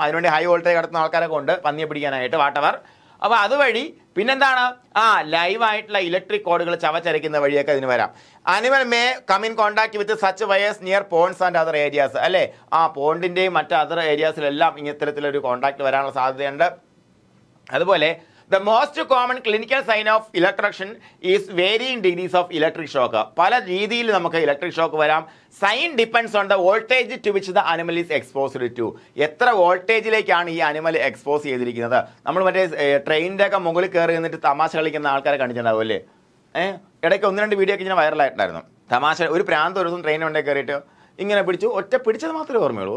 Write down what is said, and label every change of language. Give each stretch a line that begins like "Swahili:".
Malayalam: അതിനുവേണ്ടി high voltage കടത്തുന്ന ആൾക്കാരൊക്കെ ഉണ്ട് പന്നിയെ പിടിക്കാനായിട്ട്, വാട്ടവർ. അപ്പോൾ അതുവഴി പിന്നെന്താണ്? ലൈവായിട്ടുള്ള ഇലക്ട്രിക് കോഡുകൾ ചവച്ചരയ്ക്കുന്ന വഴിയൊക്കെ ഇതിന് വരാം.
English: Animal may come in contact with such wires near ponds and other areas അല്ലേ.
Malayalam: പോണ്ടിൻ്റെയും മറ്റ് അതർ ഏരിയാസിലെല്ലാം ഇത്തരത്തിലൊരു കോൺടാക്ട് വരാനുള്ള സാധ്യതയുണ്ട്.
English: അതുപോലെ the most common clinical sign of electrocution is varying degrees of electric shock.
Malayalam: പല രീതിയിൽ നമുക്ക് ഇലക്ട്രിക് ഷോക്ക് വരാം.
English: Sign depends on the voltage to which the animal is exposed to.
Malayalam: എത്ര വോൾട്ടേജിലേക്കാണ് ഈ അനിമൽ എക്സ്പോസ് ചെയ്തിരിക്കുന്നത്? നമ്മൾ മറ്റേ ട്രെയിനിൻ്റെ ഒക്കെ മുകളിൽ കയറി നിന്നിട്ട് തമാശ കളിക്കുന്ന ആൾക്കാരെ കണ്ടിട്ടുണ്ടാവും അല്ലേ. ഇടയ്ക്ക് 1-2 വീഡിയോ ഒക്കെ ഇങ്ങനെ വൈറലായിട്ടുണ്ടായിരുന്നു. തമാശ ഒരു പ്രാന്ത് ഒരു ദിവസം ട്രെയിൻ കൊണ്ടേ കയറിയിട്ട് ഇങ്ങനെ പിടിച്ചു, പിടിച്ചത് മാത്രമേ ഓർമ്മയുള്ളൂ.